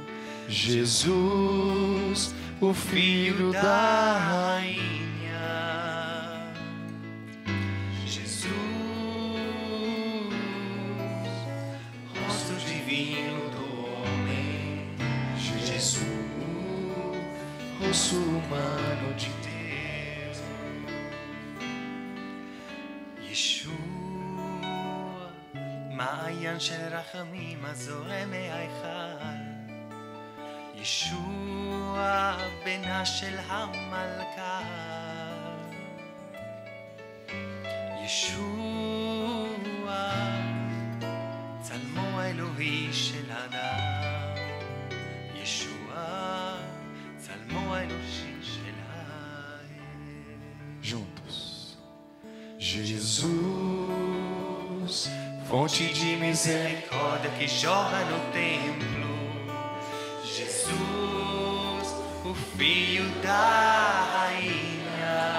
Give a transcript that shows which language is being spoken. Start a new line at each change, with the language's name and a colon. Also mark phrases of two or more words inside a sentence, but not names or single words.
Portuguese: Jesus, o filho da rainha. Jesus, rosto divino do homem. Jesus, rosto humano de Deus.
Hebrew: ישוע, מעיין של רחמים הזורם מההיכל. ישוע, בנה של המלכה. ישוע, צלמו האלוהי של האדם. ישוע, צלמו האנושי של האל.
Portuguese: Juntos. Jesus, fonte de misericórdia que jorra no templo. Jesus, o filho da rainha.